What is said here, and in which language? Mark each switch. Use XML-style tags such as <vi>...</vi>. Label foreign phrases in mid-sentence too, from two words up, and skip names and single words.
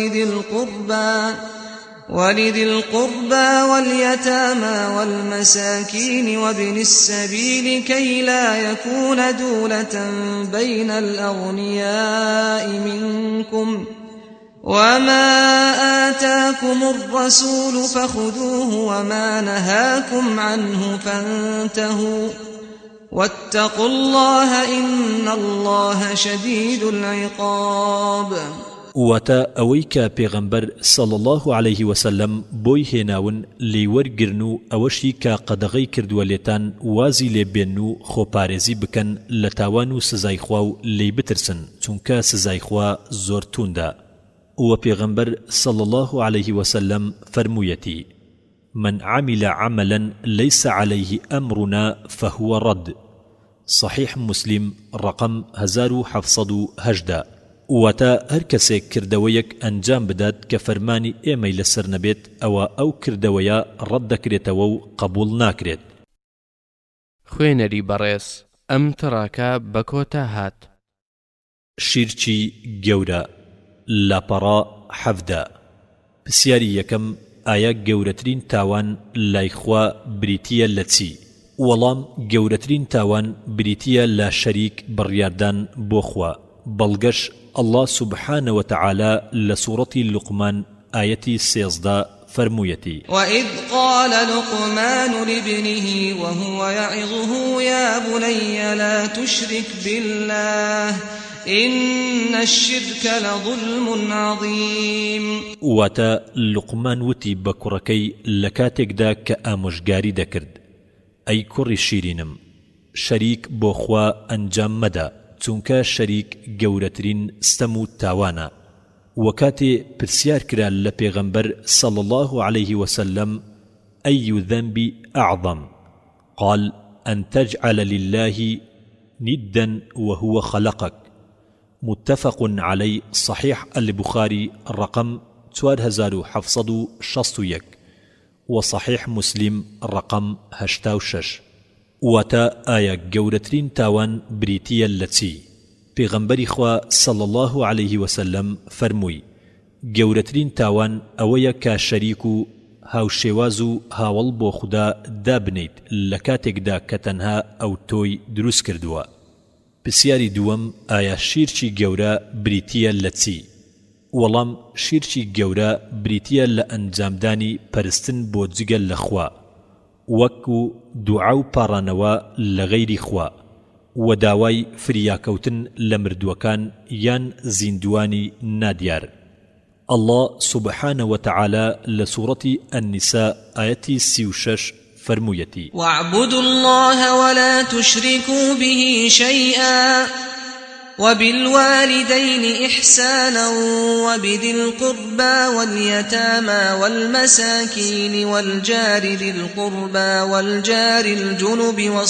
<ar>ولذي القربى واليتامى والمساكين وابن السبيل كي لا يكون دولة بين الأغنياء منكم وما آتاكم الرسول فخذوه وما نهاكم عنه فانتهوا واتقوا الله إن الله شديد العقاب.</ar> <ckb>واتا ئەوەی کە پێغەمبەر</ckb> <ar>صلى الله عليه وسلم</ar> <ckb>بۆی هێناون لێی وەرگرن و ئەوەشی کە قەدەغەی کردووە لێتان وازی لێ بێن و خۆپارێزی بکەن لە تاوان و سزای خوا و لێی بترسن، چونکە سزای خوا زۆر توندە. و پێغەمبەر</ckb> <ar>صلى الله عليه وسلم</ar> <ckb>فرموویەتی:</ckb> <ar>من عمل عملا ليس عليه أمرنا فهو رد. صحيح مسلم رقم 1718.</ar> <ckb>واتا هر کەسێک کردەوەیەک ئەنجام بدات کە فەرمانی ئێمەی لەسەر نەبێت ئەوە ئەو کردەوەیە ڕەت دەکرێتەوە و قبول ناکرێت. خوێنەری بەڕێز ئەم تڕاکە بە کۆتا هات. شیرکی گەورە لاپەڕا 17. پرسیاری یەکەم ئایا گەورەترین تاوان لای خوا بریتیە لە چی؟ وەڵام گەورەترین تاوان بریتیە لە شەریک بڕیاردان بۆ خوا.</ckb> <ar>بەڵگەش الله سبحانه وتعالى لسورة لقمان آية 13 فرمويتي وإذ قال لقمان لابنه وهو يعظه يا بني لا تشرك بالله إن الشرك لظلم عظيم.</ar> <ckb>واتا لقمان وتي بكركي لكاتك دا كأمشغاري دكرد أي كوري شيرينم شريك بوخوا أنجام مدى چونکە شەریک گەورەترین ستەم و تاوانە. وەکاتێ پرسیار کرا لە پێغەمبەر</ckb> <ar>صلى الله عليه وسلم أي ذنب أعظم قال أن تجعل لله ندا وهو خلقك. متفق عليه صحيح البخاري رقم 4761 وصحيح مسلم رقم 86.</ar> <ckb>واتا آیا گەورەترین تاوان بریتیە لە چی؟ پێغەمبەری خوا</ckb> <ar>صلى الله عليه وسلم</ar> <ckb>فەرمووی گەورەترین تاوان ئەوەیە کە شەریک و هاوشێواز و هاوڵ بۆ خوددا دابنیت لە کاتێکدا کە تەنها ئەو تۆی دروست کردووە. پرسیاری دووەم ئایا شیرکی گەورە بریتیە لە چی؟ وەڵام شیرکی گەورە بریتیە لە ئەنجامدانی پەرستن بۆ جگەل لە خوا وەکو دوعا و پاڕانەوە لە غەیری خوا و داوای فریاکەوتن لە مردووەکان یان زیندوانی نادیار.</ckb> <ar>الله سبحانه وتعالى لسورة النساء آية 36 فرمويتي واعبدوا الله ولا تشركوا به شيئا وبالوالدين إحسانا وبذي القربى واليتامى والمساكين والجار ذي القربى والجار الجنب</ar>